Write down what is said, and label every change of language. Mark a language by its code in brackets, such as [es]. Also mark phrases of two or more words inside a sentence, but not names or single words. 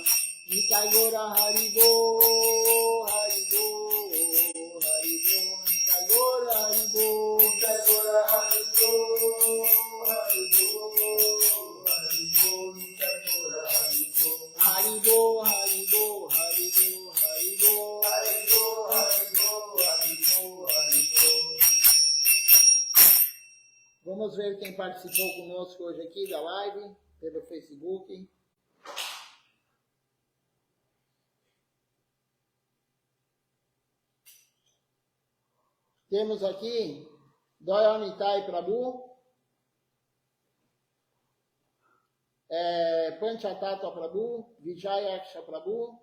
[bn] নিতাই গৌর হরি গো, হরি গো, হরি গো। নিতাই গৌর হরি গো, নিতাই গৌর হরি গো, হরি গো, হরি গো। নিতাই গৌর হরি গো, হরি গো, হরি গো, হরি গো, হরি গো, হরি গো, হরি গো, hare Hare. [pt] Vamos ver quem participou conosco hoje aqui da live, pelo Facebook. Temos aqui Dayanitai Prabhu, Panchatattva Prabhu, Vijayaksha Prabhu.